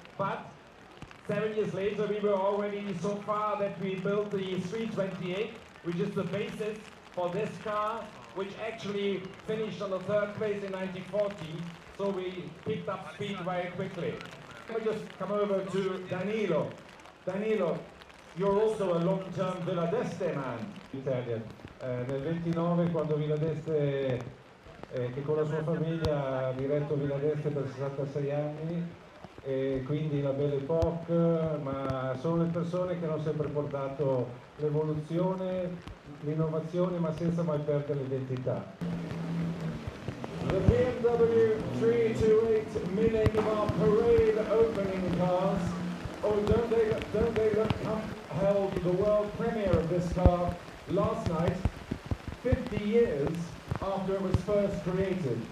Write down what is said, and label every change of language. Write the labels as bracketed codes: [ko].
[en] But 7 years later, we were already so far that we built the 328, which is the basis for this car, which actually finished on the third place in 1940. So we picked up speed very quickly. Let me just come over to Danilo. Danilo, you're also a long-term Villa d'Este man. Italian. [it] Nel 29, quando Villa d'Este, che con la sua famiglia ha diretto Villa d'Este per 66 anni, e quindi la Belle Époque, ma sono le persone che hanno sempre portato l'evoluzione, l'innovazione, ma senza mai perdere l'identità. [en] The BMW 328 Mini are parade opening cars. Oh, don't they look held the world premiere of this car last night, 50 years after it was first created.